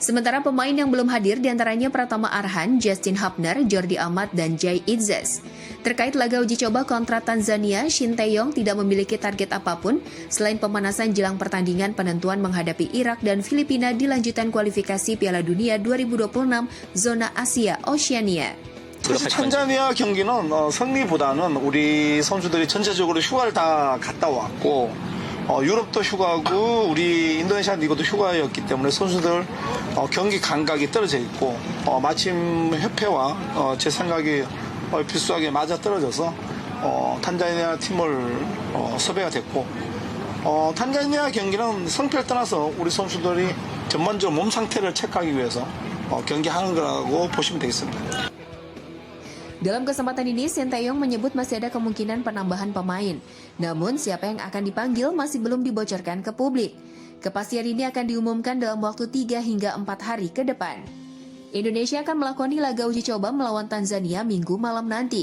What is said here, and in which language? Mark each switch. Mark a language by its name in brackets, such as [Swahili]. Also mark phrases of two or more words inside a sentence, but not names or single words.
[Indonesian] Sementara pemain yang belum hadir diantaranya Pratama Arhan, Justin Hubner, Jordi Amat, dan Jay Itzes. Terkait laga uji coba kontra Tanzania, Shin Tae-yong tidak memiliki target apapun selain pemanasan jelang pertandingan penentuan menghadapi Irak dan Filipina di lanjutan kualifikasi Piala Dunia 2026 zona Asia Oceania. [Korean] 사실 탄자니아 경기는 승리보다는 우리 선수들이 전체적으로 휴가를 다 갔다 왔고 유럽도 휴가고 우리 인도네시아 리그도 휴가였기 때문에 선수들 경기 감각이 떨어져 있고 마침 협회와 제 생각이 비슷하게 맞아떨어져서 탄자니아 팀을 섭외가 됐고 탄자니아 경기는 성패를 떠나서 우리 선수들이 전반적으로 몸 상태를 체크하기 위해서 경기하는 거라고 보시면 되겠습니다. [Indonesian] Dalam kesempatan ini, Shin Tae-yong menyebut masih ada kemungkinan penambahan pemain. Namun, siapa yang akan dipanggil masih belum dibocorkan ke publik. Kepastian ini akan diumumkan dalam waktu 3 hingga 4 hari ke depan. Indonesia akan melakoni laga uji coba melawan Tanzania Minggu malam nanti.